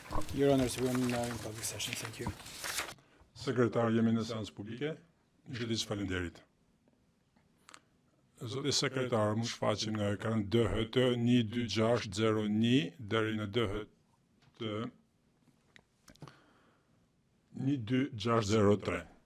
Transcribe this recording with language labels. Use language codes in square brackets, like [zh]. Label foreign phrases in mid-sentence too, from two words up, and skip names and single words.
[en] Your Honors, we are now in public session. Thank you. [sq] Sekretar, jemi në seancë publike. Shëndetësi, faleminderit. Zoti sekretar, mund shfaqim në ekran DHT 12601 deri në DHT 12603.